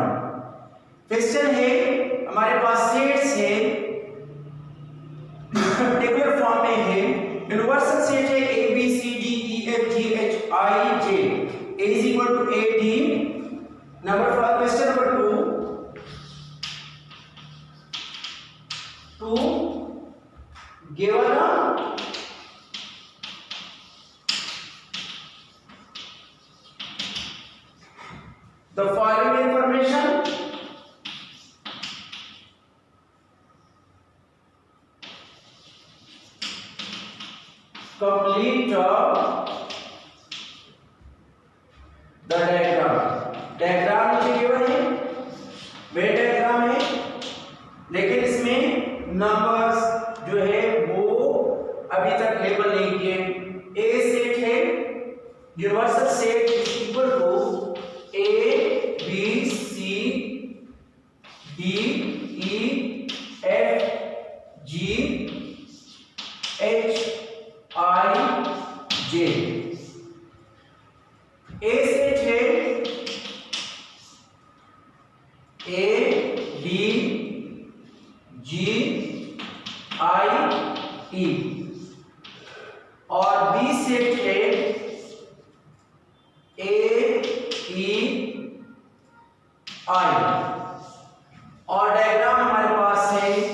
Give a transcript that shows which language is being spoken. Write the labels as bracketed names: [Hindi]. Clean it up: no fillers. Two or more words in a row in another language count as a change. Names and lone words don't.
[Hindi] क्वेश्चन है हमारे पास सेट्स है, [English] tabular form [Hindi] में है, [English] universal set [Hindi] है A B C D E F G H I J, [English] A is equal to 18। number for question number 2 given the following information complete the diagram। [Hindi] डायग्राम नीचे गिवन है, वे डायग्राम है, लेकिन इसमें नंबर्स जो है वो अभी तक लेबल नहीं किए। ए सेट है, [English] universal set is equal to [Hindi] A B C D E F G H I J। A सेट है A D G I E, और B सेट है A E I, और डायग्राम हमारे पास है